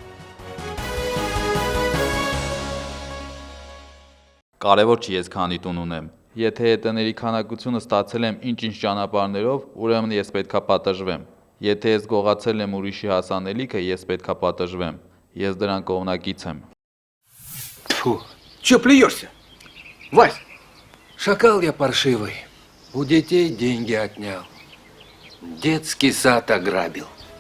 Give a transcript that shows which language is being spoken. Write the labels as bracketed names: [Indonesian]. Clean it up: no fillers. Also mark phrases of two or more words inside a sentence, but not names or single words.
[Armenian] Կարևոր չի ես քանի տուն ունեմ։ Եթե հետների քանակությունը ստացել եմ ինչ-ինչ ճանապարհներով, ուրեմն ես պետքա պատժվեմ։ Եթե ես գողացել եմ ուրիշի հասանելիքը, ես պետքա պատժվեմ։ Ես դրան կողմնակից եմ։ [Russian] Фу, чё плюешься? Вась, шакал я паршивый. У детей деньги отнял. Детский сад ограбил.